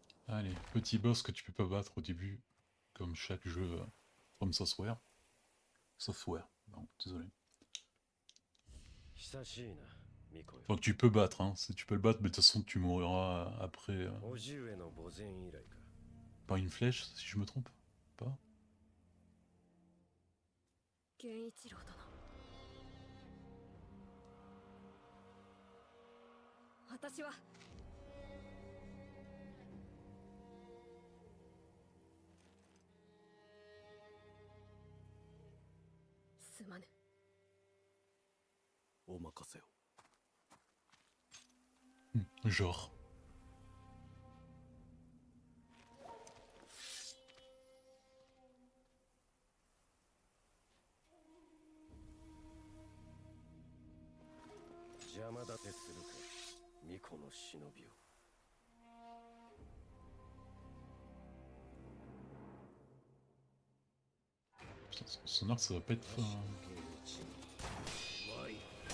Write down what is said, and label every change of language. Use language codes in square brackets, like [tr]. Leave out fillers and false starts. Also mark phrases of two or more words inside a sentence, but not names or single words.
[fr] Allez, petit boss que tu peux pas battre au début, comme chaque jeu From Software. Non, désolé. [ja] 久しいなミコよ [fr] Enfin, que tu peux battre, hein. Tu peux le battre, mais de toute façon, tu mourras après [ja] 叔父上の墓前以来か [fr] par une flèche, si je me trompe. Pas. [ja] 源一郎殿、私はすまぬ。お任せを [fr] Genre. [ja] 邪魔立てするかミコの忍びを [fr] Putain, son arc, ça va pas être fin. [ja] まい